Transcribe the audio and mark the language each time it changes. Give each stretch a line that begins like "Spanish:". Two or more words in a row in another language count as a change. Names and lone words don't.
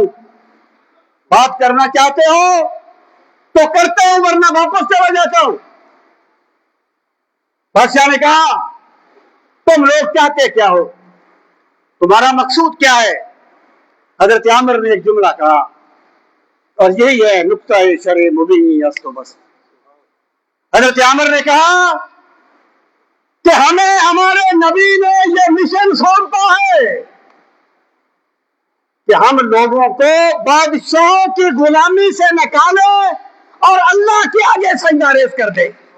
Urdu: بات کرنا چاہتے ہو تو کرتا ہوں ورنہ واپس چلا جاتا ہوں. بادشاہ نے کہا تم لوگ چاہتے کیا ہو، تمہارا مقصود کیا ہے؟ حضرت عامر نے ایک جملہ کہا اور یہی ہے نقطہ
Persian: شرع مبینی است و بس.
Urdu: حضرت عامر نے کہا کہ ہمیں ہمارے نبی نے یہ مشن سونپا ہے کہ ہم لوگوں کو بادشاہوں کی غلامی سے نکالے اور اللہ کے آگے سجدہ ریز کر دے.